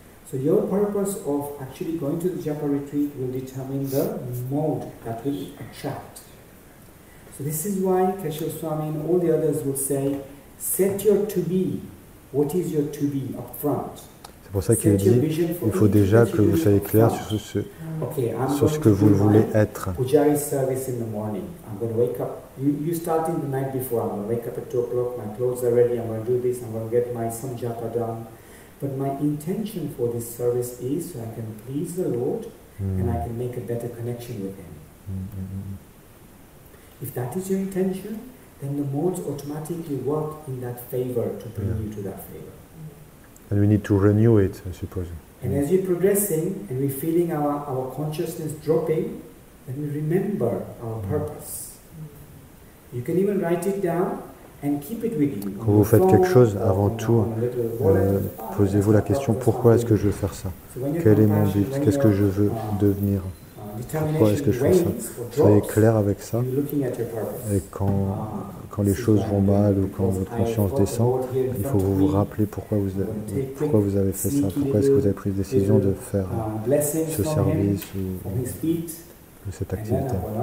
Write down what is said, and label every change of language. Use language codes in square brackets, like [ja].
[en] So your purpose of actually going to the japa retreat will determine the mode that will attract. So this is why Keshav Swami and all the others would say, set your to be. What is your to be up front? [fr] C'est pour ça qu'il dit, il faut déjà que vous soyez clair sur ce que vous voulez être. [en] Pujari service in the morning. I'm going to wake up. You starting the night before. I'm going to wake up at 2 o'clock. My clothes are ready. I'm going to do this. I'm going to get my some japa done. But my intention for this service is so I can please the Lord and I can make a better connection with Him. If that is your intention, then the modes automatically work in that favor to bring you to that favor. And we need to renew it, I suppose. And as you're progressing and we're feeling our consciousness dropping, then we remember our purpose. You can even write it down and keep it with you. [fr] Quand vous faites quelque chose, avant tout, posez-vous la question, pourquoi est-ce que je veux faire ça? Quel est mon but? Qu'est-ce que je veux devenir? Pourquoi est-ce que je fais ça? Soyez clair avec ça. Et quand les choses vont mal ou quand votre conscience descend, il faut vous rappeler pourquoi vous avez fait ça, pourquoi est-ce que vous avez pris la décision de faire ce service ou cette activité.